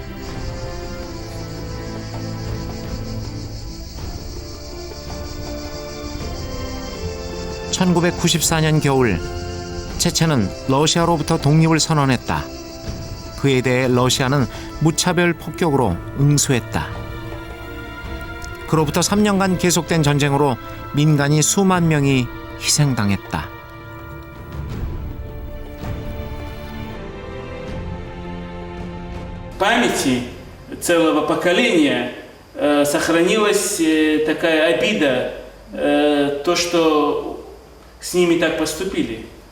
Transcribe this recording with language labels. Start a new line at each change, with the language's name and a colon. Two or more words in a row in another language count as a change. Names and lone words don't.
Korean: (1994년) 겨울 체첸은 러시아로부터 독립을 선언했다. 그에 대해 러시아는 무차별 폭격으로 응수했다. 그로부터 3년간 계속된 전쟁으로 민간이 수만 명이 희생당했다.
Russian: В памяти целого поколения сохранилась такая обида, то, что с ними так поступили.